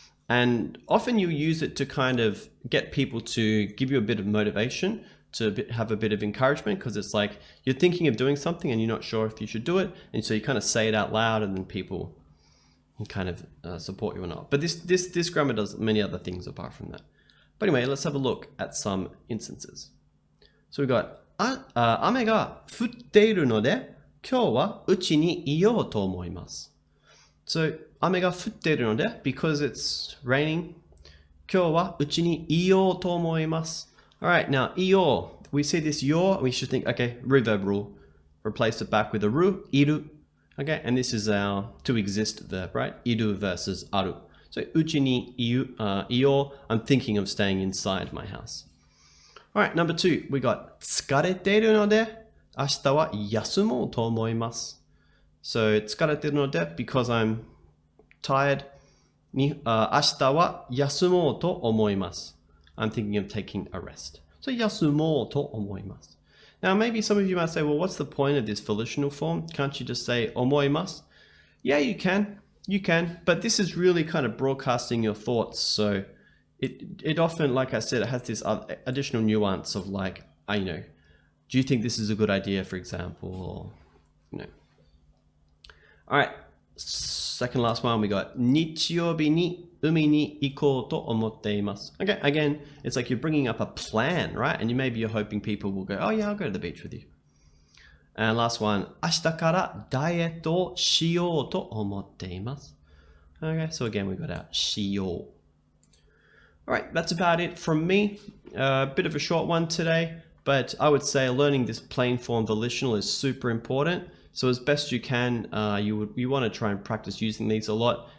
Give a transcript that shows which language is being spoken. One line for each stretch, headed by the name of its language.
English: And often you use it to kind of get people to give you a bit of motivation, to have a bit of encouragement, because it's like you're thinking of doing something and you're not sure if you should do it. And so you kind of say it out loud and then people kind of support you or not. But this grammar does many other things apart from that. But anyway, let's have a look at some instances. So we got,
Japanese: 雨が降っているので、今日はうちにいようと思います。
English: So,
Japanese: 雨が降っているので,
English: because it's raining,
Japanese: 今日はうちにいようと思います。
English: Alright, now, いよう. We see this yo, we should think, okay, reverb rule. Replace it back with a ru, iru. Okay, and this is our to exist verb, right? Iru versus aru. So,
Japanese: うちにいよう,
English: I'm thinking of staying inside my house. Alright, number 2, we got
Japanese: 疲れているので、明日は休もうと思います。
English: So,
Japanese: 疲れているので,
English: because I'm tired,
Japanese: 明日は休もうと思います.
English: I'm thinking of taking a rest. So,
Japanese: 休もうと思います.
English: Now, maybe some of you might say, well, what's the point of this volitional form? Can't you just say 思います? Yeah, you can. You can, but this is really kind of broadcasting your thoughts. So it often, like I said, it has this additional nuance of like, do you think this is a good idea, for example, or, All right. second last one, we got
Japanese: 日曜日に海に行こうと思っています.
English: Okay, again, it's like you're bringing up a plan, right? And maybe you're hoping people will go, oh yeah, I'll go to the beach with you. And last one,
Japanese: 明日からダイエットをしようと思っています.
English: Okay, so again, we got our しよう. All right, that's about it from me. A bit of a short one today, but I would say learning this plain form volitional is super important. So as best you can, you want to try and practice using these a lot.